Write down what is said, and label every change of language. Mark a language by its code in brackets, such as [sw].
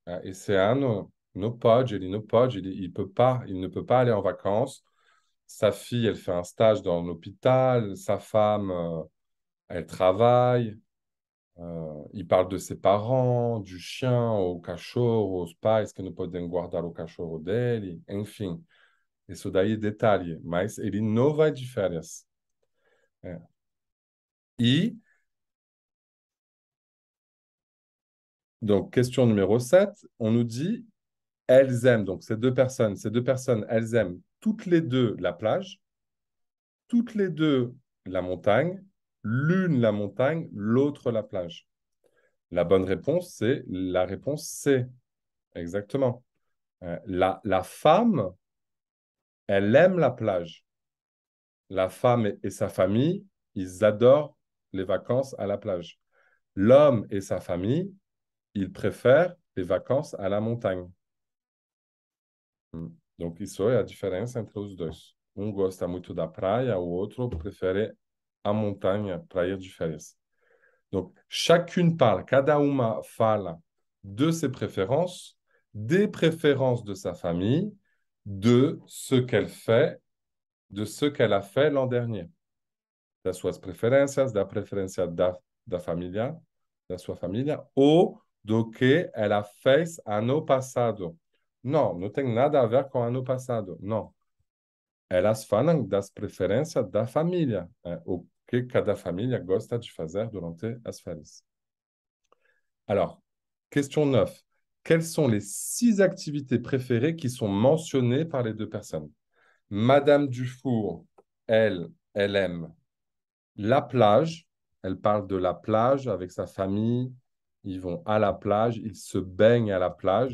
[pt] Esse ano não pode, ele não pode, [fr] il ne peut pas aller en vacances. Sa fille, elle fait un stage dans l'hôpital. Sa femme, elle travaille. Il parle de ses parents, du chien, [pt] o cachorro, os pais que não podem guardar o cachorro dele. Enfim, isso daí é detalhe. Mas ele não vai de férias. É. [fr] E, donc, question numéro 7, on nous dit, elles aiment, donc ces deux personnes, elles aiment toutes les deux la plage, toutes les deux la montagne, l'une la montagne, l'autre la plage. La bonne réponse, c'est la réponse C. Exactement. La femme, elle aime la plage. La femme et sa famille, ils adorent les vacances à la plage. L'homme et sa famille, ils préfèrent les vacances à la montagne. Donc, [pt] isso é a diferença entre os dois. Um gosta muito da praia, o outro prefere a montanha para ir de férias. [fr] Donc, chacune parle, [pt] cada uma fala [fr] de ses préférences, des préférences de sa famille, de ce qu'elle fait, de ce qu'elle a fait l'an dernier. [pt] Das suas preferências, da preferência da família, da sua família, ou do que ela fez ano passado. Não, não tem nada a ver com ano passado, não. Elas falam das preferências da família. que cada família gosta de fazer durante as férias. [fr] Alors, question 9. Quelles sont les 6 activités préférées qui sont mentionnées par les deux personnes? Madame Dufour, elle aime la plage. Elle parle de la plage avec sa famille. Ils vont à la plage, ils se baignent à la plage.